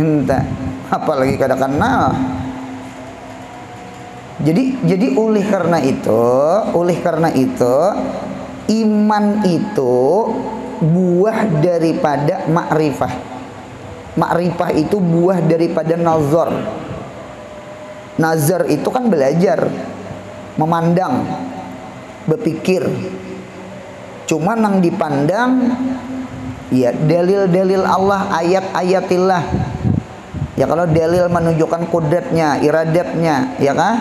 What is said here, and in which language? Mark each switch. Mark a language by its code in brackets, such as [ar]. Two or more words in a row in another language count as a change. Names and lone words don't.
[bjn] Entah. apalagi kada kenal. [id] Jadi oleh karena itu iman itu buah daripada makrifah. Makrifah itu buah daripada nazar. Nazar itu kan belajar, memandang, berpikir. [bjn] Cuma nang dipandang ya dalil-dalil Allah, ayat-ayatillah. [id] Ya kalau dalil menunjukkan kudratnya, iradatnya, ya kan?